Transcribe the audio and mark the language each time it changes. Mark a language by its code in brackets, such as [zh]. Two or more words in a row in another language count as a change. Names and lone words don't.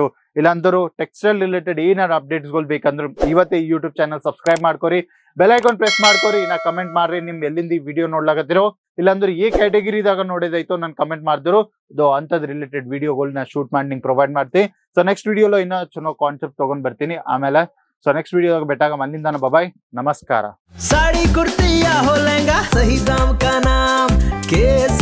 [kn] ಇಲ್ಲಾಂದ್ರೆ [en] textile related [kn] ಏನಾರು ಅಪ್ಡೇಟ್ಸ್ ಗಳು ಬೇಕಂದ್ರೆ ಇವತ್ತೇ [en] YouTube channel subscribe [kn] ಮಾಡ್ಕೊರಿ, [en] bell icon press [kn] ಮಾಡ್ಕೊರಿ. ಇನ್ನ ಕಮೆಂಟ್ ಮಾಡ್ರಿ ನಿಮ್ ಎಲ್ಲಿಂದ ಈ ವಿಡಿಯೋ ನೋಡ್ಲಾಕತ್ತಿರೋ, ಇಲ್ಲಾಂದ್ರೆ ಈ ಕ್ಯಾಟಗರಿದಾಗ ನೋಡಿದಾಯ್ತು ನಾನು ಕಮೆಂಟ್ ಮಾಡಿದ್ರು ಇದು ಅಂತದ್ ರಿಲೇಟೆಡ್ ವಿಡಿಯೋಗಳನ್ನ ಶೂಟ್ ಮಾಡಿ ನಿಂಗೆ ಪ್ರೊವೈಡ್ ಮಾಡ್ತೀನಿ. [en] so next [kn] ವಿಡಿಯೋలో ಇನ್ನ ಚೆನ್ನಾಗಿ ಕಾನ್ಸೆಪ್ಟ್ ತಗೊಂಡ್ ಬರ್ತೀನಿ. ಆಮೇಲೆ [en] so next [kn] ವಿಡಿಯೋದಾಗ ಬೆಟ್ಟಾಗ ಮಲ್ಲಿಂದಾನ ಬಾಯ್, ನಮಸ್ಕಾರ. [hi] साड़ी कुर्ती या हो लहंगा, सही दाम का नाम के